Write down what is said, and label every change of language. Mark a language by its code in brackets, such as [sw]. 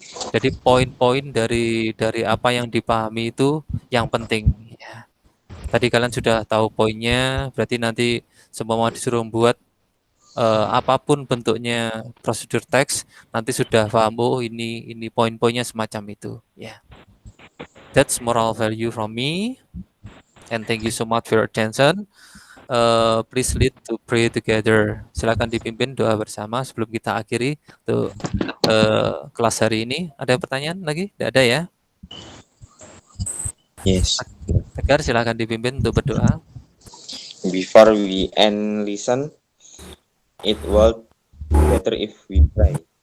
[id] Jadi poin-poin dari apa yang dipahami itu yang penting. Ya. Tadi kalian sudah tahu poinnya, berarti nanti semua disuruh buat apapun bentuknya prosedur teks, nanti sudah paham, oh ini poin-poinnya semacam itu. Ya. [en] That's moral value from me, and thank you so much for your attention. Please lead to pray together. [id] Silakan dipimpin doa bersama sebelum kita akhiri untuk kelas hari ini. Ada pertanyaan lagi? Tidak ada ya? [en] Yes. [id] Tegar, silakan dipimpin untuk berdoa. [en] Before we end listen, it would better if we pray.